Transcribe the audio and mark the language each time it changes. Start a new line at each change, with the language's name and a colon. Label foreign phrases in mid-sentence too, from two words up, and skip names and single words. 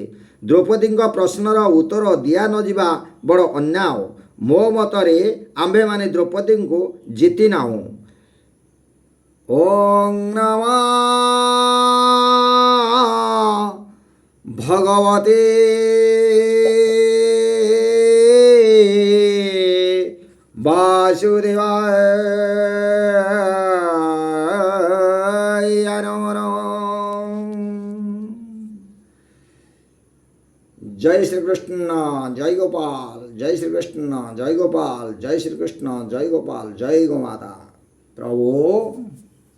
Odia: ଦ୍ରୌପଦୀଙ୍କ ପ୍ରଶ୍ନର ଉତ୍ତର ଦିଆ ନ ଯିବା ବଡ଼ ଅନ୍ୟାୟ। ମୋ ମତରେ ଆମ୍ଭେମାନେ ଦ୍ରୌପଦୀଙ୍କୁ ଜିତି ନାହୁଁ।
Sanskrit: ଓଂ ନମଃ ଭଗବତେ वासुदेवाय नमः। जय श्री कृष्ण, जय गोपाल, जय श्री कृष्ण, जय गोपाल, जय श्री कृष्ण, जय गोपाल, जय गो माता। प्रभु